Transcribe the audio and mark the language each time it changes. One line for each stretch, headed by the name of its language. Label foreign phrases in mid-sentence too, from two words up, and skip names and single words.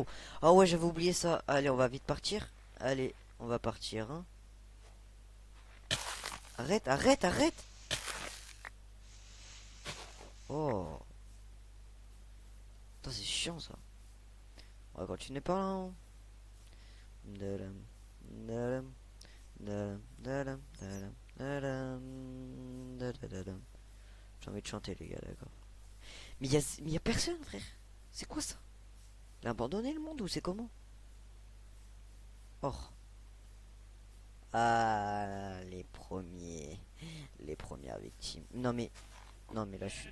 French: Ah ouais, j'avais oublié ça. Allez, on va vite partir. Allez, on va partir, hein. Arrête, arrête, arrête. Oh. Putain, c'est chiant ça. On va continuer par là, hein. Dadam, dadam, dadam, dadam, dadam, dadam, dadadadam. J'ai envie de chanter, les gars, d'accord. Mais y a personne, frère. C'est quoi ça? Il a abandonné le monde ou c'est comment? Oh. Ah, les premiers. Les premières victimes. Non, mais. Non, mais là, je suis.